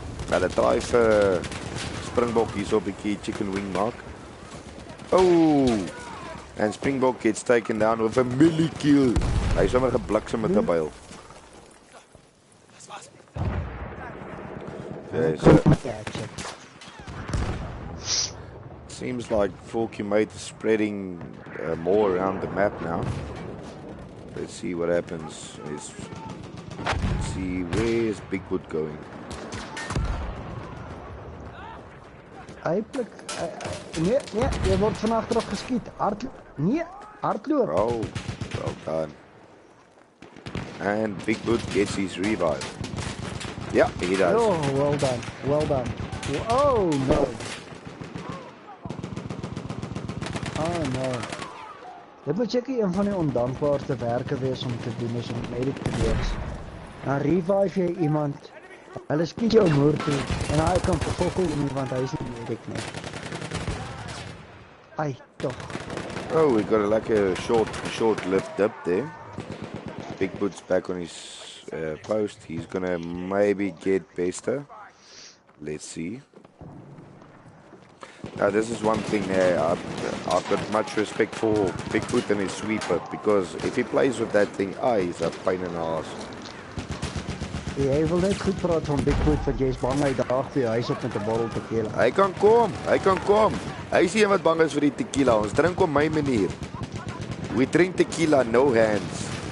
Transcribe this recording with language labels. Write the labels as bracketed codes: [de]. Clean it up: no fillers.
[af] Nou, dat draai vir Springbok hier so 'n bietjie chicken wing maak. Oh. [en] And Springbok gets taken down with a milli kill. [af] Hy is sommer gebliksem met 'n byl. [en] Okay, so seems like 4Q mate is spreading more around the map now. Let's see what happens. Let's see, where is Bigwood going? [af] Hy pluk nee, jy word van agteraf geskiet. Hardloop. [en] Oh, well done. And Bigwood gets his revive. Yeah, he does. Oh, well done. Oh no. Oh no. [af] Dit moet seker een van die ondankbaarste werke wees om te doen is om medic te wees. Dan revive jy iemand, hulle skiet jou moer toe, en hy kan vervolg nie, want hy is nie medic nie. Ai, toch. [en] Oh, we got a short-lived dip there. Bigwood's back on his post. He's gonna maybe get Bester. Let's see. Now, this is one thing I've got much respect for Bigfoot and his sweeper, because if he plays with that thing, he's a pain in the ass. [af] Jy wil net goed praat van Bigfoot, want jy is bang hy daag vir jou huis op met 'n bottel tequila. Hy kan kom. Hy is die een wat bang is vir die tequila. Ons drink op my manier. [en] We drink tequila, no hands.